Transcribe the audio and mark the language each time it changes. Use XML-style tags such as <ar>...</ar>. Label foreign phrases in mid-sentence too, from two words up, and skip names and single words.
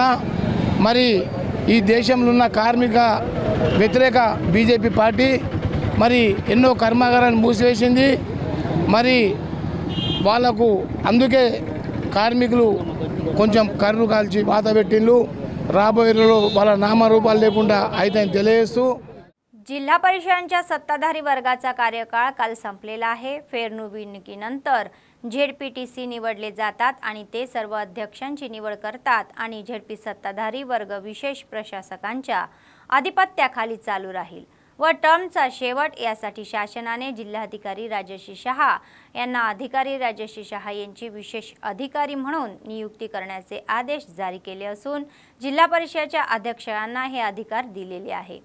<te>మరి ఈ దేశంలో ఉన్న కార్మిక వ్యతిరేక బీజేపీ పార్టీ మరి ఎన్నో కర్మాగారాలను మూసివేసింది. మరి వాళ్లకు అందుకే కార్మికులు కొంచెం కర్రు కాల్చి వాత పెట్టిండ్రు. రాబోయే రోజుల్లో వాళ్ళ नामरूपाలు లేకుండా అయితే తెలియజేస్తూ</te> <mr>जिल्हा परिषदांच्या सत्ताधारी वर्गाचा कार्यकाळ काल संपलेला आहे। फेरनिवडणुकीनंतर झेडपीटीसी निवडले जातात आणि ते सर्व अध्यक्षांची निवड करतात आणि झेडपी सत्ताधारी वर्ग विशेष प्रशासकांच्या आधिपत्याखाली चालू राहील व टर्मचा शेवट यासाठी शासनाने जिल्हाधिकारी राजश्री शहा यांना अधिकारी राजश्री शहा यांची विशेष अधिकारी म्हणून नियुक्ती करण्याचे आदेश जारी केले असून जिल्हा परिषदेच्या अध्यक्षांना हे अधिकार दिलेले आहे।</mr>